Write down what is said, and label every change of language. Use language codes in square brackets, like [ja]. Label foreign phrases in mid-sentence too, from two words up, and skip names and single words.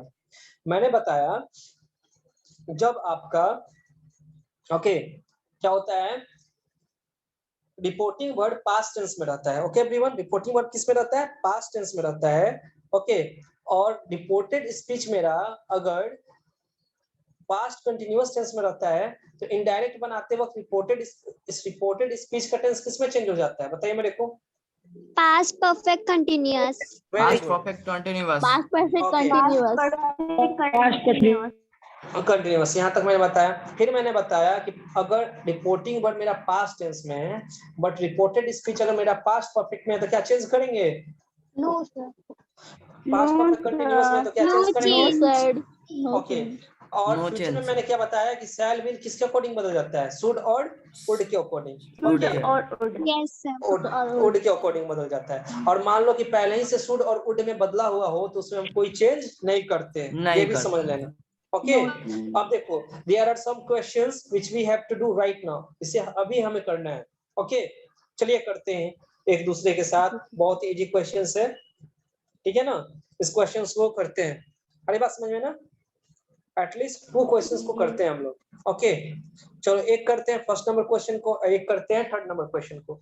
[hi] मैंने बताया जब आपका ओके क्या होता है, [en] reporting word past tense [hi] में रहता है। [en] okay everyone, reporting word [hi] किस में रहता है? [en] past tense [hi] में रहता है। ओके और [en] reported speech [hi] मेरा अगर [en] past continuous tense [hi] में रहता है तो इनडायरेक्ट बनाते वक्त [en] reported speech [hi] का टेंस किस में चेंज हो जाता है? बताइए मेरे को। [en] Past perfect continuous. past perfect continuous. Past perfect Okay. continuous. [hi] कंटिन्यूअस, यहाँ तक मैंने बताया। फिर मैंने बताया कि अगर [en] reporting word [hi] मेरा [en] past tense [hi] में है [en] but reported speech [hi] अगर मेरा [en] past perfect [hi] में है तो क्या चेंज करेंगे? [en] No, sir. past perfect continuous [hi] में तो क्या [en] No [hi] चेंज करेंगे? [en] change. [hi] ओके और [en] No [hi] फ्यूचर में [en] change. [hi] मैंने क्या बताया कि [en] shall will [hi] किसके अकॉर्डिंग बदल जाता है? शुड और वुड के अकॉर्डिंग। [en] Would [hi] ओके के। [en] Yes, sir. [hi] वुड के अकॉर्डिंग बदल जाता है। और मान लो कि पहले ही से शुड और वुड में बदला हुआ हो तो उसमें हम कोई चेंज नहीं करते, नहीं ये भी करते। समझ लेना। ओके अब देखो, [en] there are some questions which we have to do right now, [hi] इसे अभी हमें करना है। ओके चलिए करते हैं एक दूसरे के साथ, बहुत [en] easy questions [hi] है, ठीक है ना। इस क्वेश्चंस को करते हैं, अरे बात समझ में ना, [en] at least 2 questions [hi] को करते हैं हम लोग। ओके चलो एक करते हैं, [en] first number question [hi] को, एक करते हैं [en] third number question [hi] को।